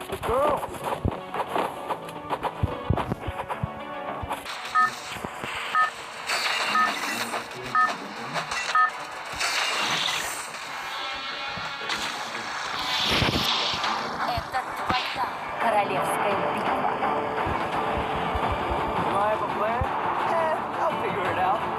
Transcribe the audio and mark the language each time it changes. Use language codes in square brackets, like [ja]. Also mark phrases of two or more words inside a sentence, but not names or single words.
[en] Girls! [ru] Это твоя королевская битва. [en] Do I have a plan? I'll figure it out.